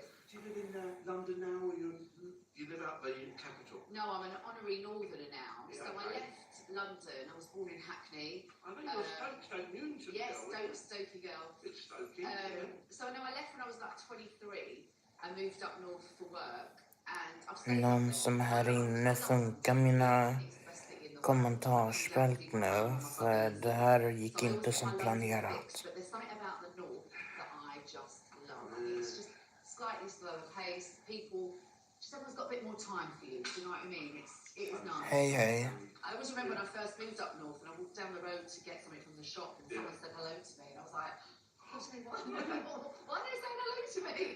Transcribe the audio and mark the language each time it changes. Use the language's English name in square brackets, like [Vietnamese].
[English] Do you live in London now, or you live out the capital? No, I'm an honorary northerner now. Yeah, So I okay. left London. I was born in Hackney. I know you're Stoke Newington Yes, girl. Stokey girl. It's Stokey, yeah. So no, I left when I was like 23. I moved up north for work, and I've stayed up [Swedish] Någon [English] there. [Swedish] som här inne funkar mina kommentarsfält nu, för det här gick inte som planerat. [English] But there's something about the north that I just love. I think it's just slightly slower pace. People, just everyone's got a bit more time for you. Do you know what I mean? It was nice. [Swedish] Hej hej. [English] I always remember when I first moved up north and I walked down the road to get something from the shop and someone said hello to me and I was like, why are they saying hello to me?